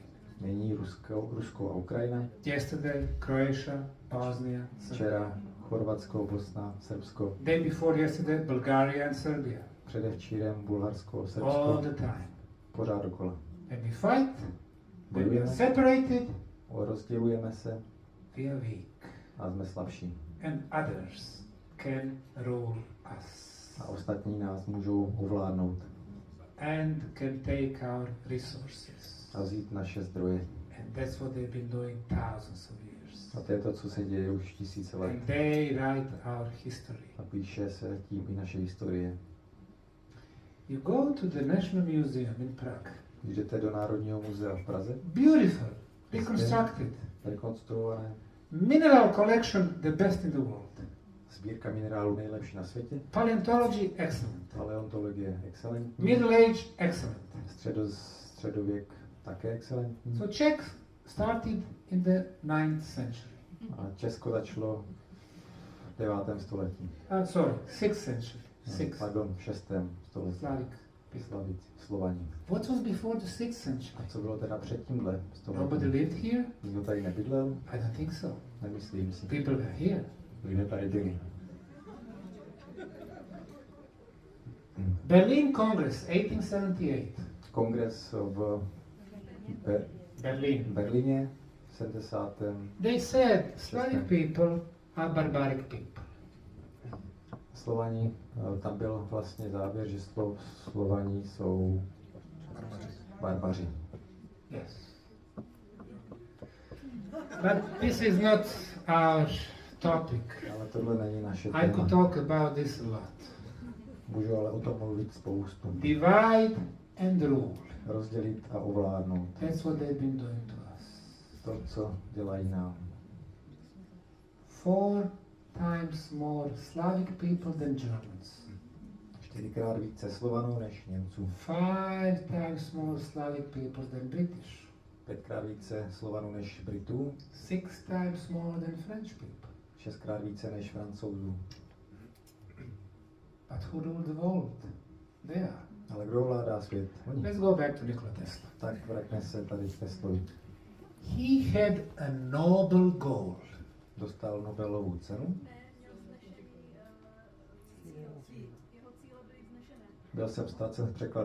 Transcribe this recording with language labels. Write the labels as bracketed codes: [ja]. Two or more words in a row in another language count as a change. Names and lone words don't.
[cs] Nyní Rusko a Ukrajina. [en] Yesterday, Croatia, Bosnia, Serbia. [cs] Včera Chorvatsko, Bosna, Srbsko. [en] Day before yesterday, Bulgaria and Serbia. [cs] Předevčírem Bulharsko, [en] All [cs] Srbsko. [en] the time. [cs] Pořád dokola. [en] And we fight, when we are [cs] Bojujeme, [en] separated, [cs] rozdělujeme se [en] we are weak. [cs] a jsme slabší. [en] And others can rule us. [cs] A ostatní nás můžou ovládnout [en] And can take our resources. [cs] a vzít naše zdroje. [en] And that's what they've been doing thousands of years. [cs] A to je to, co se děje už tisíce let. [en] And they write our history. [cs] A píše se tím i naše historie. [en] You go to the National Museum in Prague. [cs] Když jdete do Národního muzea v Praze, [en] Beautiful, reconstructed. [cs] rekonstruované, [en] Mineral collection, the best in the world. [cs] sbírka minerálů nejlepší na světě, [en] Paleontology, excellent. [cs] paleontologie excelentní, [en] Middle Age, excellent. [cs] středověk také excelentní. [en] So Czech started in the 9th century. [cs] A Česko začalo v 9. století. [en] Sorry, 6th century. [cs] Pardon, v 6. století. [en] Slavic. [cs] Slovaní. [en] What was before the 6th century? [cs] A co bylo teda před tímhle [en] Nobody [cs] stoletím? [en] lived here? [cs] Nikdo tady nebydlel? [en] I don't think so. [cs] Nemyslím si. [en] People were here. [cs] Lidé tady byli. [en] Berlin Congress, 1878. [cs] Kongres v Berlin. Berlíně v 70. [en] They said Slavic people are barbaric people. [cs] Slovani, tam byl vlastně závěr, že Slovani jsou barbaři. [en] Yes. But this is not our topic. [cs] Ale tohle není naše [en] I could [cs] téma. [en] talk about this a lot. [cs] Můžu ale o tom mluvit spoustu. [en] Divide and rule. [cs] Rozdělit a ovládnout. [en] That's what they've been doing to us. [cs] To, co dělají nám. [en] 4 times more Slavic people than Germans. [cs] 4krát více Slovanů než Němců. [en] 5 times more Slavic people than British. [cs] 5krát více Slovanů než Britů. [en] 6 times more than French people. [cs] 6krát více než Francouzů. [en] But who ruled the world? They are. [cs] Ale kdo vládá svět? Oni. [en] Let's go back to Nikola Tesla. [cs] Tak vraťme se tady k Teslovi. [en] He had a noble goal. [cs] Dostal Nobelovu cenu. Byl jsem ztracen v překladu.